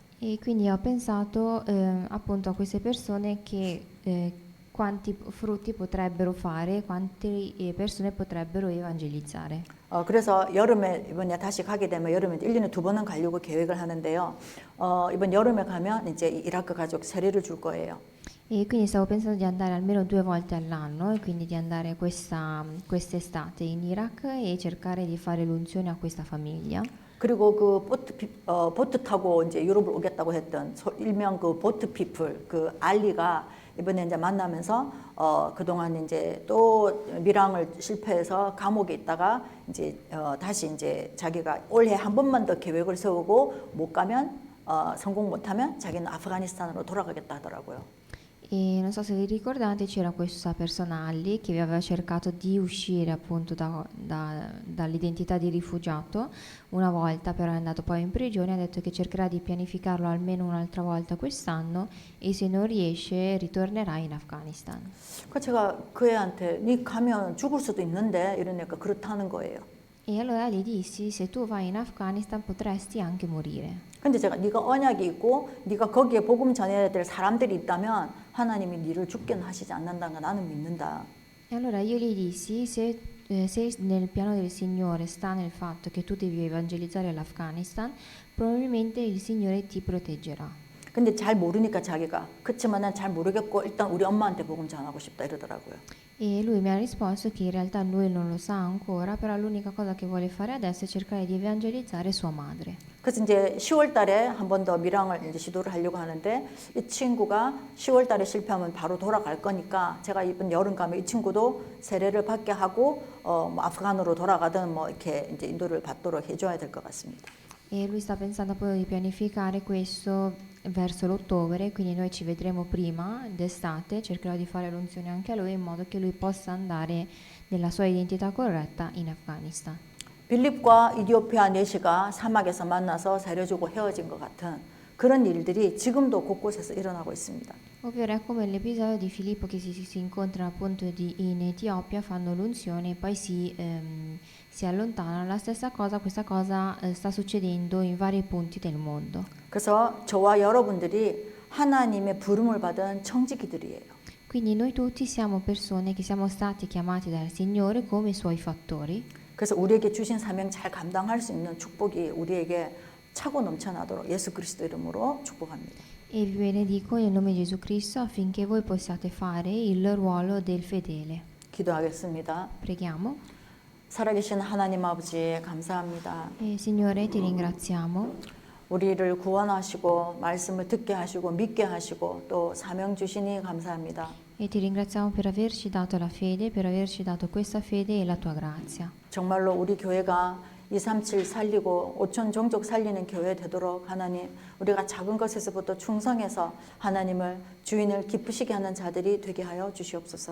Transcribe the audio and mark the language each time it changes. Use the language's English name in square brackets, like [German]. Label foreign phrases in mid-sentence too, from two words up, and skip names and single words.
[Italian] E quindi ho pensato appunto a queste persone che quanti frutti potrebbero fare, quante persone potrebbero evangelizzare. [Korean] 그래서 여름에 이번에 다시 가게 되면 여름에 1년에 2번은 가려고 계획을 하는데요. 이번 여름에 가면 이제 이라크 가족 세례를 줄 거예요. [Italian] E quindi stavo pensando di andare almeno 2 volte all'anno e quindi di andare quest'estate in Iraq e cercare di fare l'unzione a questa famiglia. [Korean] 그리고 그 보트 타고 이제 유럽을 오겠다고 했던 일명 그 [English] boat people [Korean] 그 알리가 이번에 이제 만나면서 그동안 이제 또 밀항을 실패해서 감옥에 있다가 이제 다시 이제 자기가 올해 한 번만 더 계획을 세우고 못 가면 성공 못하면 자기는 아프가니스탄으로 돌아가겠다 하더라고요. [Italian] E non so se vi ricordate, c'era questa persona Ali che aveva cercato di uscire appunto dall'identità di rifugiato una volta, però è andato poi in prigione, ha detto che cercherà di pianificarlo almeno un'altra volta quest'anno e se non riesce ritornerà in Afghanistan. [Korean] 그 제가 그 애한테 네 가면 죽을 수도 있는데 이러니까 그렇다는 거예요. [Italian] E allora gli dissi, se tu vai in Afghanistan potresti anche morire. [Korean] 근데 제가 네가 언약이 있고 네가 거기에 복음 전해야 될 사람들이 있다면 하나님이 네를 죽게는 하시지 않는다는 거 나는 믿는다. [Italian] E allora io gli dissi, se nel piano del Signore sta nel fatto che tu devi evangelizzare l'Afghanistan, probabilmente il Signore ti proteggerà. [Korean] 근데 잘 모르니까 자기가 그렇지만은 잘 모르겠고 일단 우리 엄마한테 복음 전하고 싶다 이러더라고요. [Italian] E lui mi ha risposto che in realtà lui non lo sa ancora, però l'unica cosa che vuole fare adesso è cercare di evangelizzare sua madre. [Korean] 그래서 이제 10월 달에 한 번 더 밀항을 이제 시도를 하려고 하는데 이 친구가 10월 달에 실패하면 바로 돌아갈 거니까 제가 이번 여름 가면 이 친구도 세례를 받게 하고 뭐 아프간으로 돌아가든 뭐 이렇게 이제 인도를 받도록 해줘야 될 것 같습니다. [Italian] E lui sta pensando poi di pianificare questo verso l'ottobre, quindi noi ci vedremo prima d'estate, cercherò di fare l'unzione anche a lui in modo che lui possa andare nella sua identità corretta in Afghanistan. [Korean] 빌립과 이디오피아 내시가 사막에서 만나서 세례주고 헤어진 것 같은 그런 일들이 지금도 곳곳에서 일어나고 있습니다. [Italian] Ovvero è come l'episodio di Filippo che si incontrano appunto in Etiopia, fanno l'unzione e poi si allontanano. La stessa cosa, questa cosa sta succedendo in vari punti del mondo. [Korean] 그래서 저와 여러분들이 하나님의 부름을 받은 청지기들이에요. [Italian] Quindi noi tutti siamo persone che siamo stati chiamati dal Signore come suoi fattori. [Korean] 그래서 우리에게 주신 사명 잘 감당할 수 있는 축복이 우리에게 차고 넘쳐나도록 예수 그리스도 이름으로 축복합니다. [Italian] E vi benedico nel nome di Gesù Cristo affinché voi possiate fare il ruolo del fedele. [Korean] 기도하겠습니다. [Italian] Preghiamo. [Korean] 살아계신 하나님 아버지 감사합니다. [Italian] Signore, ti ringraziamo. [Korean] 우리를 구원하시고 말씀을 듣게 하시고 믿게 하시고 또 사명 주시니 감사합니다. [Italian] E ti ringraziamo per averci dato la fede, per averci dato questa fede e la tua grazia. [Korean] 정말로 우리 교회가 237 살리고 5천 종족 살리는 교회 되도록 하나님 우리가 작은 것에서부터 충성해서 하나님을 주인을 기쁘시게 하는 자들이 되게 하여 주시옵소서.